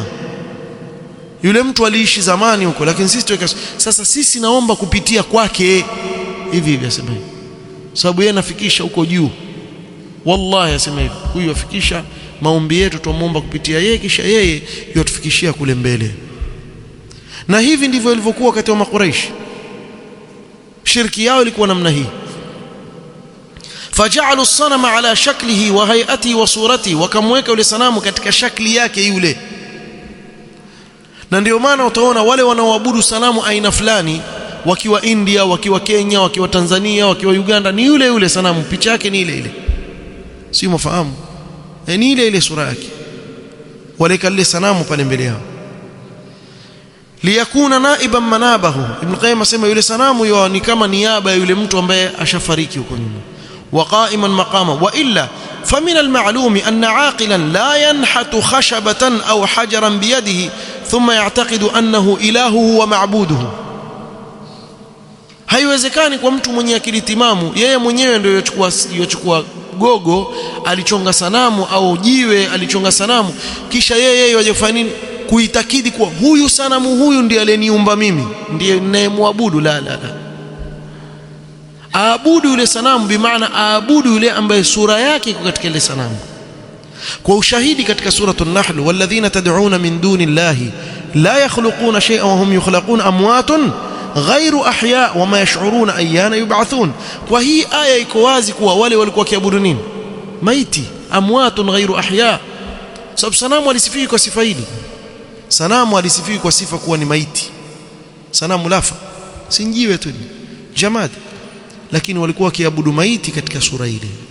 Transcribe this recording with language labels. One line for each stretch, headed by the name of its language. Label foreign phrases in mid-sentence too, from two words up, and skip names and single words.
Swahili: Yule mtu aliishi zamani huko, lakini sisi tuweka sasa, sisi naomba kupitia kwake hivi hivi, asema hivi, sababu yeye anafikisha huko juu. Wallahi asema hivi, huyu afikisha maombi yetu, tuomba kupitia yeye, kisha yeye yotufikishia kule mbele. Na hivi ndivyo ilivyokuwa wakati wa Makuraish, shirki yao ilikuwa namna hii.
Arabic: فجعلوا الصنم على شكله وهيئته وصورته,
Swahili: wakamweka yule sanamu katika shakli yake yule. Na ndio maana utaona wale wanaoabudu sanamu aina fulani wakiwa India, wakiwa Kenya, wakiwa Tanzania, wakiwa Uganda, ni yule yule sanamu, picha yake ni ile ile, si mfahamu, ni ile ile sura yake, wale kale sanamu pale mbele yao.
Arabic: ليكون نائبا منابه.
Swahili: Ibn Qayyim asema yule sanamu yao ni kama niaba ya yule mtu ambaye ashafariki huko nyuma,
Arabic: وقائما مقاما. وإلا فمن المعلوم أن عاقلا لا ينحت خشبة أو حجرا بيده ثم يعتقد أنه إلهه ومعبوده.
Swahili: haiwezekani kwa mtu mwenye akili timamu, yeye mwenyewe ndio yochukua gogo alichonga sanamu au jiwe alichonga sanamu, kisha yeye waje kufanya nini? Kuitakidi kuwa huyu sanamu huyu ndiye aliyeniumba mimi, ndiye ninayemwabudu.
Arabic: لا لا لا,
Swahili: aabudu yule sanamu bimaana aabudu yule ambaye sura yake iko katika ile sanamu. Kwa ushahidi katika suratul Nahl,
Arabic: والذين تدعون من دون الله لا يخلقون شيئا وهم يخلقون أموات غير أحياء وما يشعرون أيان يبعثون.
Swahili: Kwa hii aya iko wazi kuwa wale walikuwa kiabudu nini? Maiti,
Arabic: أموات غير أحياء.
Swahili: Sababu sanamu alisifiwi kwa sifa hili, sanamu alisifiwi kwa sifa kuwa ni maiti. Sanamu lafa, sinjiwe tu, jamadi, lakini walikuwa wakiabudu maiti katika sura ile.